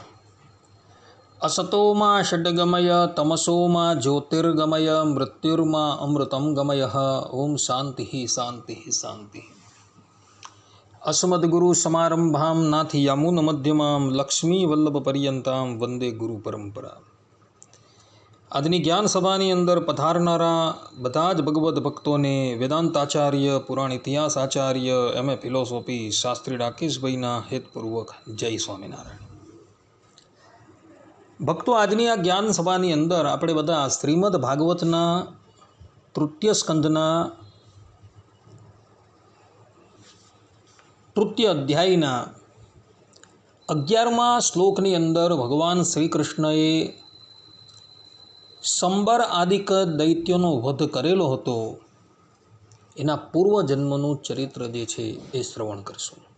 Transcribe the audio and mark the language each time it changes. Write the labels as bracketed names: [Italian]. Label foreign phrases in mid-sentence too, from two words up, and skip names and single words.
[Sanskrit] असतो मा षड्गमय तमसो मा ज्योतिर्गमय मृत्युर्मा अमृतं गमयः। ओम शान्तिः शान्तिः शान्तिः। अस्मद्गुरुसमारम्भां नाथयामुनमध्यमां लक्ष्मीवल्लभपर्यन्तां वन्दे गुरुपरम्परा। [Gujarati] આજની જ્ઞાન સભાની અંદર પધારનારા બધા જ ભગવદ્ ભક્તોને વેદાંતાચાર્ય પુરાણ ઇતિહાસ આચાર્ય એમએ ફિલોસોફી શાસ્ત્રી રાકેશભાઈના હેતપૂર્વક જય સ્વામિનારાયણ। ભક્તો, આજની આ જ્ઞાન સભાની અંદર આપણે બધા શ્રીમદ ભાગવતના તૃતીય સ્કંધના તૃતીય અધ્યાયના 11મા શ્લોકની અંદર ભગવાન શ્રી કૃષ્ણએ સંબર આદિક દૈત્યોનો વધ કરેલો હતો એના પૂર્વજન્મનું ચરિત્ર જે છે એ શ્રવણ કરશું।